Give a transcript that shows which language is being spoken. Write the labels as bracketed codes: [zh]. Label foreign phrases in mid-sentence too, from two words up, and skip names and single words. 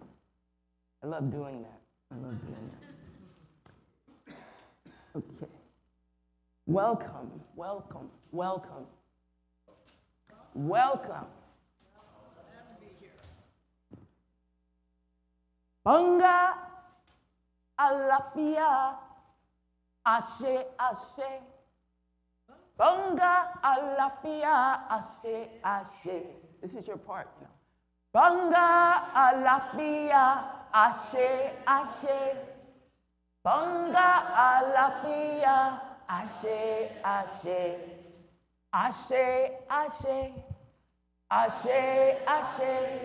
[en] I love doing that. I love doing that. Okay. Welcome, welcome, welcome. Welcome. [yo] Bunga alafia, ashe, ashe. Bunga alafia, ashe, ashe. [en] This is your part now. [yo] Bunga alafia, ashe, ashe. Bunga alafia, ashe, ashe. Ashe, ashe. Ashe, ashe.